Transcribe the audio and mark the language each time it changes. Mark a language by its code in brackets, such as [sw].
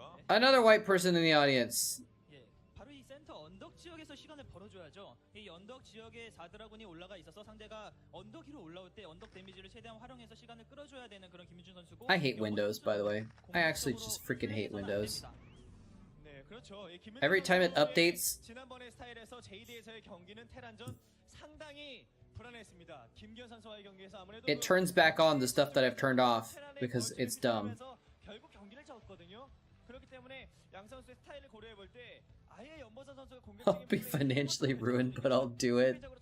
[en] Another white person in the audience. [ko] 바로 이 센터 언덕 지역에서 시간을 벌어줘야죠. 이 언덕 지역에 4드라군이 올라가 있어서 상대가 언덕 위로 올라올 때 언덕 데미지를 최대한 활용해서 시간을 끌어줘야 되는 그런 김민준 선수고. [en] I hate Windows, by the way. I actually just freaking hate Windows. [ko] 네, 그렇죠. [en] Every time it updates, [ko] 지난번의 스타일에서 JD에서의 경기는 테란전 상당히 불안했습니다. 김기현 선수와의 경기에서 아무래도 [en] it turns back on the stuff that I've turned off because it's dumb. [ko] 결국 경기를 졌거든요. 그렇기 때문에 양 선수의 스타일을 고려해 볼 때 아예 연보선 선수가 [en] I'll be financially ruined, but I'll do it.